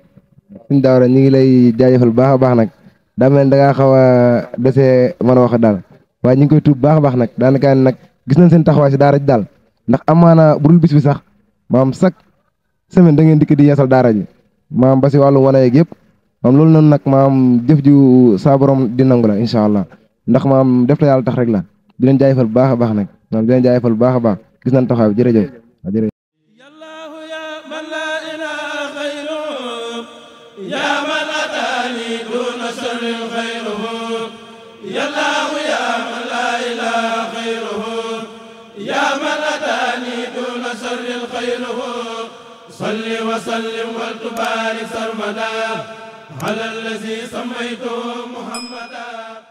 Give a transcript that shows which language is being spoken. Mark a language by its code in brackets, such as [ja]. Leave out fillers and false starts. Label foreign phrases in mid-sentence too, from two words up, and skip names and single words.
[wo] suñu daawara ñu ngi lay jaajëfal bu baax a baax nag daa mel da ngaa xaw a desee mën a wax daal waaye ñu ngi koy tuub baax a baax nag daanaka nag gis nañ seen taxawaay si daara ji daal ndax amaana bu dul bis bi sax maam [fr] chaque semaine [wo] da ngeen dikk di yeesal daara ji maam ba si wàllu wane yeeg yëpp maam loolu noonu nag maam jëf ju saa borom di nangu la [ar] إن شاء الله [wo] ndax maam def la yàlla tax rek la di leen jaajëfal bu baax a baax nag maam di leen jaajëfal bu baax a baax gis nañ taxawaay bi jërëjëf jërëjëf. [ar] يا من أتاني دون سر خيره يا الله يا من لا إله خيره يا من أتاني دون سر خيره صل وسلم وتبارك سرمدا على الذي سميته محمدا